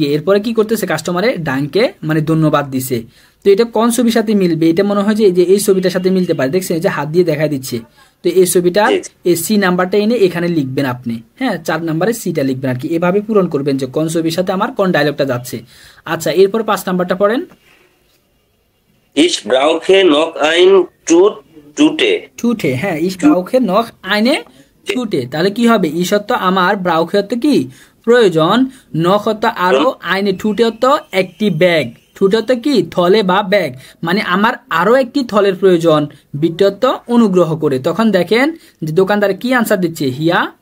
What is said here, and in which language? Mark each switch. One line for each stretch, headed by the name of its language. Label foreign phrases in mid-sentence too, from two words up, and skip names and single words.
Bangla: এরপরে কি করতেছে কাস্টমারে ডানকে মানে ধন্যবাদ দিছে। তো এটা কোন ছবির সাথে মিলবে, এটা মনে হয় যে এই ছবিটার সাথে মিলতে পারে, দেখছেন এই যে হাত দিয়ে দেখা দিচ্ছে। তো এই ছবিটা এই সি নাম্বারটা এনে এখানে লিখবেন আপনি। হ্যাঁ 4 নাম্বারে সিটা লিখবেন আর কি, এভাবে পূরণ করবেন যে কোন ছবির সাথে আমার কোন ডায়লগটা যাচ্ছে। আচ্ছা এরপর 5 নাম্বারটা পড়েন।
German: Ich brauche noch ein Tute,
Bangla: হ্যাঁ
German: ich brauche noch eine Tute,
Bangla: তাহলে কি হবে, ইস অর্থ আমার, ব্রাউখে অর্থ কি প্রয়োজন, নখ অর্থ আরো,
German: eine Tüte
Bangla: অর্থ একটি ব্যাগ, টুটে অর্থ কি থলে বা ব্যাগ, মানে আমার আরো একটি থলের প্রয়োজন, বিটে অর্থ অনুগ্রহ করে। তখন দেখেন যে দোকানদার কি আনসার দিচ্ছে, হিয়া